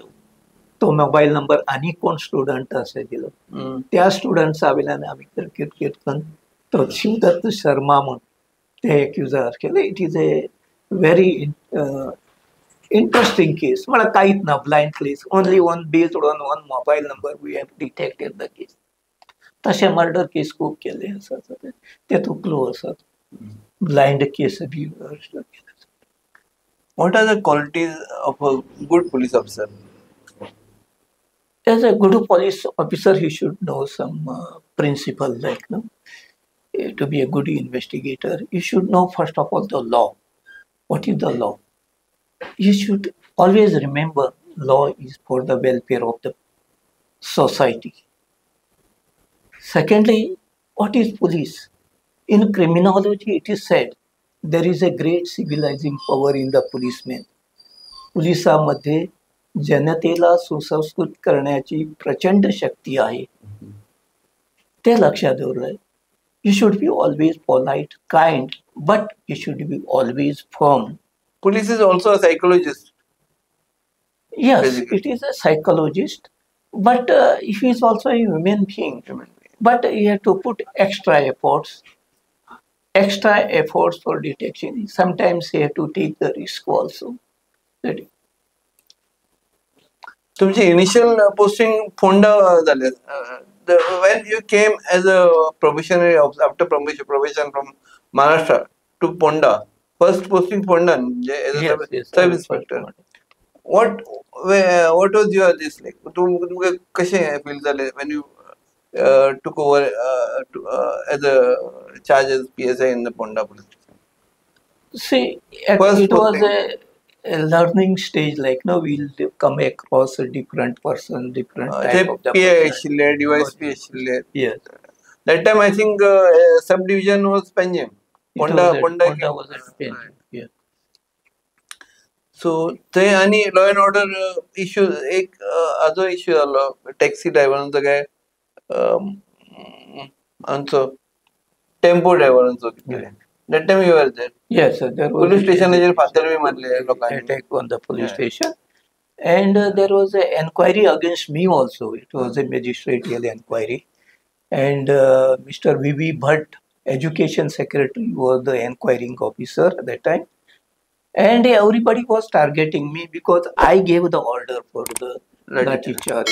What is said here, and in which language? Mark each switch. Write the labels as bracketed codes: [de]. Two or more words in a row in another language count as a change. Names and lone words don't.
[kok] तो मोबायल नंबर आनी कोण स्टुडंट आसा दिलो. त्या स्टुडंट्सा वयल्यान आमी क्रिकेट करून तो शिवदत्त शर्मा म्हूण ते एक्युजार केले. [en] It is a very interesting case. [kok] म्हळ्यार कांयच ना, [en] blind case, Only one based on one mobile number we have detected the case. [kok] तशें [en] murder case [kok] खूब केले आसात, तेतूंत क्लू आसात. [en] blind case बी. What are the qualities of a good police officer? As a good police officer, he should know some principle like to be a good investigator. You should know first of all the law. What is the law? You should always remember law is for the welfare of the society. Secondly, what is police? In criminology, it is said there is a great civilizing power in the policeman. [mr] पोलिसांमध्ये जनतेला सुसंस्कृत करण्याची प्रचंड शक्ती आहे. ते लक्षात ठेवलंय. [en] You should be always polite, kind, but you should be always firm. Police is also a psychologist. Yes, Basically. it is a psychologist, but he is also a human being. But you have to put extra efforts for detection. Sometimes you have to take the risk also. That [kok] तुमची [en] initial posting [kok] फोंडा झाले. [en] When you came as a probationary after probation from Maharashtra to Ponda, first posting Ponda as a yes, sub inspector. What was your this like? [kok] तुमका कसे फील झाले [en] when you took over as a charge as PSI in the Ponda police station? see, First it was posting. a learning stage. Like no, we'll come across a different person, different [kok] ते [en] type of the PI person. [kok] आशिल्ले, DYSP आशिल्ले. [en] Yes, That time I think subdivision was Panjim. Ponda Ponda came. was a pen. Yes. [kok] सो थंय आनी [en] law and order issue [kok] एक हाजो इश्यू जालो टॅक्सी ड्रायव्हरांचो काय हांचो टेम्पो ड्रायव्हरांचो कितें. [en] That time you were there. Yes, there was Police a [kok] स्टेशनाचेर फातर बी मारले लोकांनी. [en] attack on the police Yeah. station, and there was an inquiry against me also. It was a magisterial inquiry, and Mr. V.V. Bhatt, education secretary, was the inquiring officer at that time, and everybody was targeting me because I gave the order for the lathi charge.